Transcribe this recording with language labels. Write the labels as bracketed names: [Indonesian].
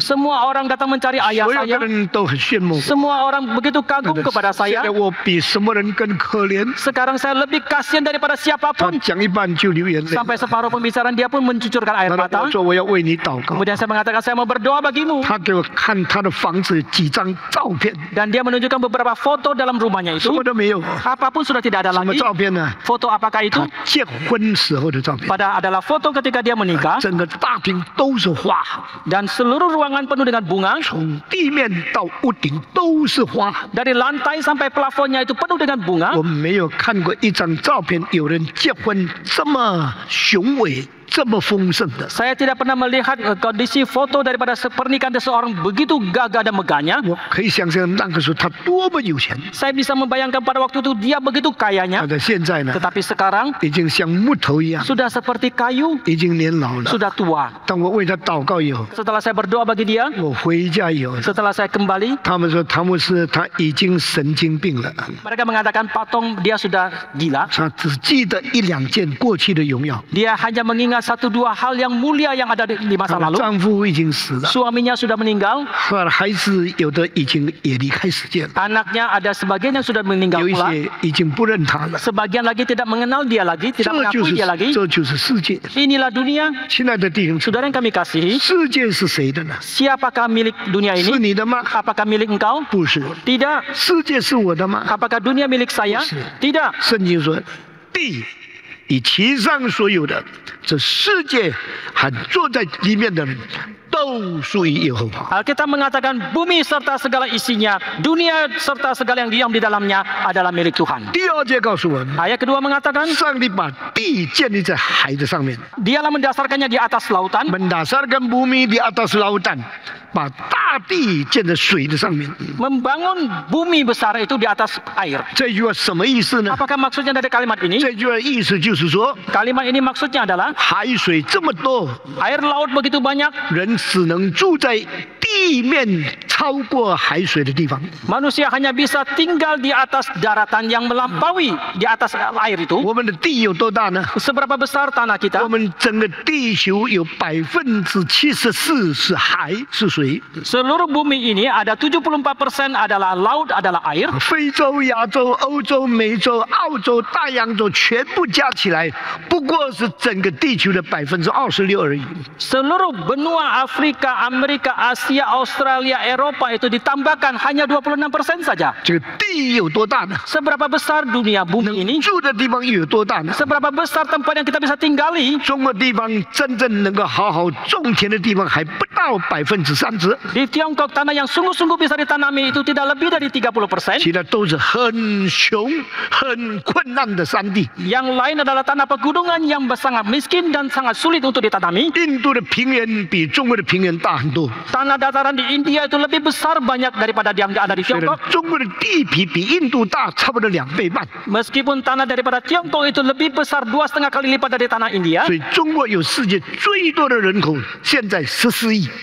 [Indonesian] Semua orang datang mencari ayah [Chinese] 所有的 [Indonesian] saya. [Chinese] 人都很羡慕我。 [Indonesian] Semua orang begitu kagum kepada [Chinese] 现 [Indonesian] saya. [Chinese] 在我比什么人更可怜。 [Indonesian] Sekarang saya lebih kasihan daripada [Chinese] 他 [Indonesian] siapapun. [Chinese] 讲一半就流眼泪。 [Indonesian] Sampai separuh pembicaraan dia pun mencucurkan air [Chinese] 他 [Indonesian] mata. [Chinese] 说我要为你祷告。 [Indonesian] Kemudian saya mengatakan saya mau berdoa bagimu. [Chinese] 他给我看他的房子几张照片， [Indonesian] Dan dia menunjukkan beberapa foto dalam rumahnya [Chinese] 什么都没有。 [Indonesian] Apapun sudah tidak ada [Chinese] 什么 [Indonesian] lagi. [Chinese] 照片呢？ [Indonesian] Foto apakah itu? [Chinese] 他结婚时候的照片， [Indonesian] Pada adalah foto ketika dia menikah. [Chinese] 整个大厅都是花， [Indonesian] Dan seluruh ruangan penuh dengan bunga. [Chinese] 从地面到屋顶都是花。 [Indonesian] Dari lantai sampai plafonnya itu penuh dengan bunga. [Chinese] 我没有看过一张照片，有人结婚这么雄伟、这么丰盛的。 [Indonesian] Saya tidak pernah melihat kondisi foto daripada pernikahan seseorang begitu gagah dan megahnya. [Chinese] 我可以想象那个时候他多么有钱。 [Indonesian] Saya bisa membayangkan pada waktu itu dia begitu kayanya. [Chinese] 但现在呢， [Indonesian] Tetapi sekarang [Chinese] 已经像木头一样， [Indonesian] sudah seperti kayu, [Chinese] 已经年老了。 [Indonesian] sudah tua. [Chinese] 当我为他祷告以后， [Indonesian] Setelah saya berdoa bagi dia, [Chinese] 我回家以后， [Indonesian] setelah saya kembali, [Chinese] 他们说汤姆斯他已经神经病了， [Indonesian] mereka mengatakan Pak Tong dia sudah gila. [Chinese] 他只记得一两件过去的荣耀。 [Indonesian] Dia hanya mengingat 1-2 hal yang mulia yang ada di masa [Chinese] 她的 [Indonesian] lalu. [Chinese] 丈夫已经死了， [Indonesian] Suaminya sudah meninggal, [Chinese] 她的孩子有的已经也离开世界了， [Indonesian] anaknya ada sebagian yang sudah meninggal [Chinese] 有一 [Indonesian] pula. [Chinese] 些已经不认他了。 [Indonesian] Sebagian lagi tidak mengenal dia lagi, [Chinese] 这 [Indonesian] tidak [Chinese] 就 [Indonesian] mengakui [Chinese] 是 [Indonesian] dia lagi. [Chinese] 这就是世界。 [Indonesian] Inilah dunia. [Chinese] 亲爱的弟兄姊妹， [Indonesian] Saudara yang kami kasihi, [Chinese] 世界是谁的呢？ [Indonesian] siapakah milik dunia [Chinese] 是 [Indonesian] ini? [Chinese] 你的吗？ [Indonesian] Apakah milik engkau? [Chinese] 不是。 [Indonesian] Tidak. [Chinese] 世界是我的吗？ [Indonesian] Apakah dunia milik saya? Bukan. Tidak. [Chinese] 圣经说，地以其上所有的，这世界和坐在里面的人，都属于耶和华。 [Indonesian] Alkitab mengatakan bumi serta segala isinya, dunia serta segala yang diam di dalamnya adalah milik Tuhan. [Chinese] 第二节告诉我们， [Indonesian] Ayat kedua mengatakan [Chinese] 上帝把地建立在海的上面， [Indonesian] dialah mendasarkannya di atas lautan, mendasarkan bumi di atas lautan. [Chinese] 把大地建在水的上面。 [Indonesian] Membangun bumi besar itu di atas air. [Chinese] 这句话什么意思呢？ [Indonesian] Apakah maksudnya dari kalimat ini? [Chinese] 这句话的意思就是说， [Indonesian] Kalimat ini maksudnya adalah [Chinese] 海水这么多， [Indonesian] air laut begitu banyak, [Chinese] 人只能住在地面超过海水的地方。 [Indonesian] manusia hanya bisa tinggal di atas daratan yang melampaui di atas air itu. [Chinese] 我们的地有多大呢？ [Indonesian] Seberapa besar tanah kita? [Chinese] 们整个地球有74%是海，是水。 [Indonesian] Seluruh bumi ini ada 74% adalah laut, adalah air. [Chinese] 非洲、亚洲、欧洲、美洲、澳洲、大洋洲全部加起来，不过是整个地球的26%而已。 [Indonesian] Seluruh benua Afrika, Amerika, Asia, Australia, Eropa itu ditambahkan hanya 26% saja. [Chinese] 这个地有多大呢？ [Indonesian] Seberapa besar dunia bumi ini? [Chinese] 住的地方又有多大呢？ [Indonesian] Seberapa besar tempat yang kita bisa tinggali? [Chinese] 中国地方真正能够好好种田的地方还不到30%， [Indonesian] Di Tiongkok tanah yang sungguh-sungguh bisa ditanami itu tidak lebih dari 30%. [Chinese] 其他都是很穷、很困难的山地。 [Indonesian] Yang lain adalah tanah pegunungan yang sangat miskin dan sangat sulit untuk ditanami. [Chinese] 印度的平原比中国的平原大很多， [Indonesian] Tanah dataran di India itu lebih besar banyak daripada yang ada di [Chinese] 虽然 [Indonesian] Tiongkok. [Chinese] 中国的地皮比印度大差不多2倍半， [Indonesian] Meskipun tanah daripada Tiongkok itu lebih besar 2,5 kali lipat dari tanah India, [Chinese] 所以中国有世界最多的人口，现在14亿。